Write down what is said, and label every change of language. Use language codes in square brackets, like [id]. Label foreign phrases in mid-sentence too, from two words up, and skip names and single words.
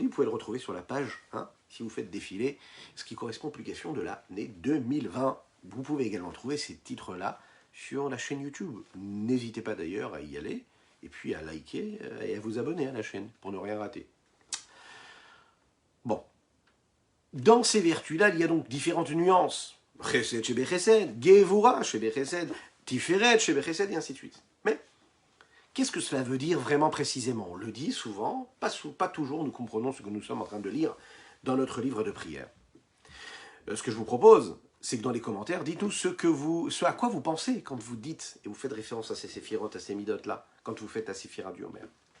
[fr] Vous pouvez le retrouver sur la page, si vous faites défiler, ce qui correspond aux publications de l'année 2020. Vous pouvez également trouver ces titres-là sur la chaîne YouTube. N'hésitez pas d'ailleurs à y aller, et puis à liker et à vous abonner à la chaîne, pour ne rien rater. Bon. Dans ces vertus-là, il y a donc différentes nuances. [he] חסד, שבחסד, גבורה, שבחסד, תפארת, שבחסד, [fr] et ainsi de suite. Mais, qu'est-ce que cela veut dire vraiment précisément? On le dit souvent, pas toujours nous comprenons ce que nous sommes en train de lire dans notre livre de prière. Ce que je vous propose, c'est que dans les commentaires, dites-nous ce à quoi vous pensez quand vous dites, et vous faites référence à ces séphirotes, à ces midot-là, quand vous faites la séphira du Homer.